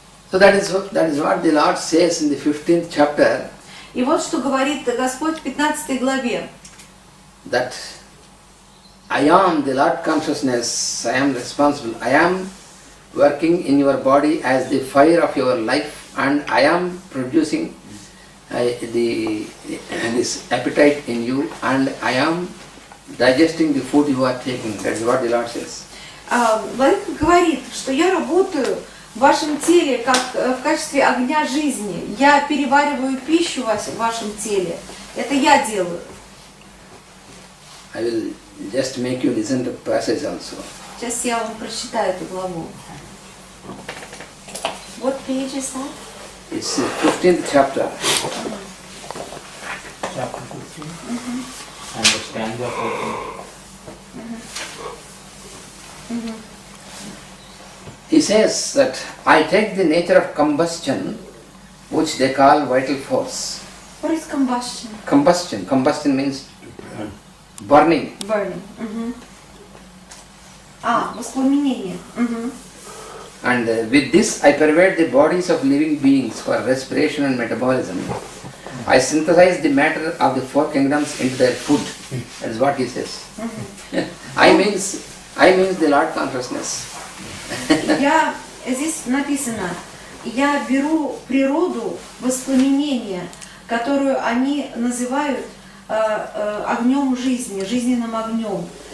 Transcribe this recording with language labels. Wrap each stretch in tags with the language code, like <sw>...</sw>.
<en>So that is what the Lord says in the 15th chapter.</en> <ru>И вот что говорит Господь в 15 главе.</ru> <en>That I am the Lord consciousness, I am responsible, I am working in your body as the fire of your life, and I am producing this appetite in you, and I am digesting the food you are taking. That is what the Lord says.</en> <ru>Владыка говорит, что я работаю в вашем теле как в качестве огня жизни. Я перевариваю пищу в вашем теле. Это я делаю.</ru> <en>I will just make you listen to passage also.</en> <ru>Сейчас я вам прочитаю эту главу.</ru> <en>What page is that? It's the 15th chapter. Chapter 15 and the stanza 14. He says that I take the nature of combustion, which they call vital force. What is combustion? Combustion means burning. Burning.</en> <ru>Воспламенение.</ru> <en>And with this I pervade the bodies of living beings for respiration and metabolism. I synthesize the matter of the four kingdoms into their food. That is what he says. I means the Lord consciousness.</en> <ru>Здесь написано, я беру природу воспламенения, которую они называют огнем жизни, жизненным огнем.</ru>